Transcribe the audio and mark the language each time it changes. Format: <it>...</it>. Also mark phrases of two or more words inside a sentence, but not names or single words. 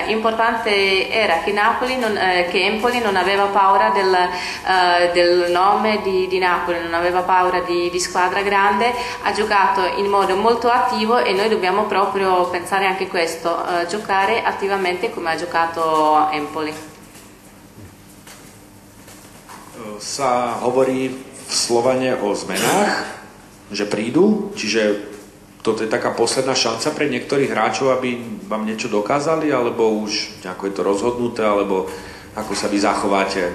<it>Importante era che Empoli non aveva paura del nome di Napoli, non aveva paura di squadra grande, ha giocato in modo molto attivo e noi dobbiamo proprio pensare anche questo, giocare attivamente come ha giocato Empoli.</it> <sk>Sa hovorí v Slovane o zmenách, že prídu, čiže toto je taká posledná šanca pre niektorých hráčov, aby vám niečo dokázali, alebo už nejako je to rozhodnuté, alebo ako sa vy zachováte.</sk>